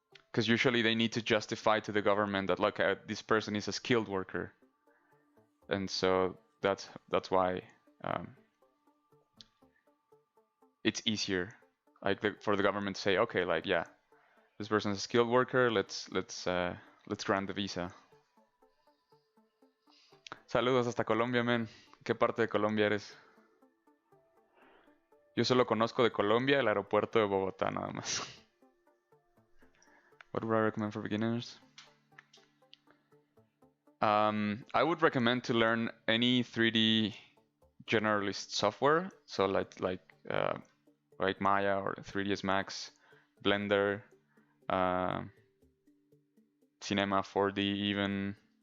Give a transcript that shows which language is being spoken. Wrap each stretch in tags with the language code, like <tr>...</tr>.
<en>Because usually they need to justify to the government that look, this person is a skilled worker, and so that's why it's easier, like for the government to say, okay, like yeah, this person is a skilled worker. Let's grant the visa.</en> <es>Saludos hasta Colombia, men. ¿Qué parte de Colombia eres? Yo solo conozco de Colombia el aeropuerto de Bogotá, nada más.</es> <en>What would I recommend for beginners? I would recommend to learn any 3D generalist software. So like Maya or 3ds Max, Blender, Cinema 4D even.</en>